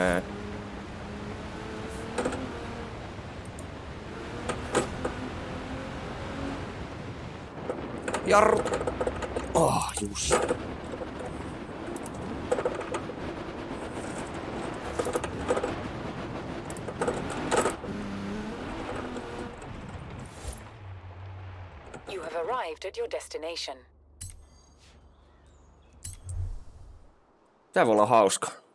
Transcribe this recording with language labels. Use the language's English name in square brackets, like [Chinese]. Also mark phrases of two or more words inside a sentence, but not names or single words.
[Finnish] Jarru. [English] Oh, just. You have arrived at your destination. [Finnish] Tää voi olla hauska.